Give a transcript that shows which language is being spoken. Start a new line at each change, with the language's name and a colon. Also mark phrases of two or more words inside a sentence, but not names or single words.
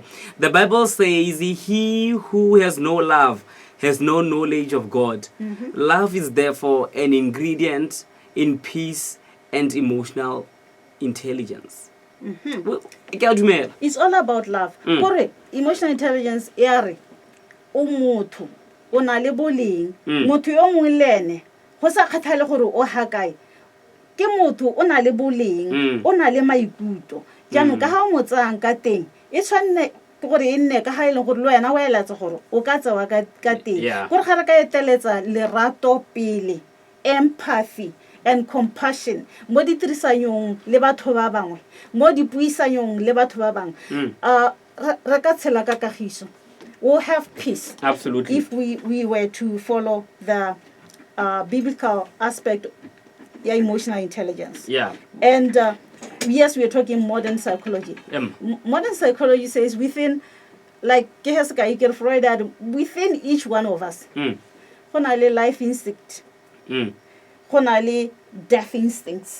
English: The Bible says, he who has no love has no knowledge of God. Love is therefore an ingredient in peace and emotional intelligence. It's all about love. Correct. Emotional intelligence,
Tswana: o na le boleng motho yo mongwe le ene go sa kgathale gore o hakae ke motho o na le boleng o na le maikutlo jaanong ka ga o mo tsang ka teng e tshwanne ke gore e nne ka ga e leng gore le wena o elatse gore o ka tsewa ka teng gore ga re ka eteletsa lerato pele,
English: empathy and compassion
Tswana: mo ditirisanong le batho ba bangwe, mo dipuisanong le batho ba bangwe, re ka tshela ka kagiso.
English: We'll have peace. Absolutely. If we were to follow the biblical aspect of emotional intelligence. Yeah. And yes, we are talking modern psychology. Modern psychology says within, like Freud had, within each one of us, life instinct, death instincts.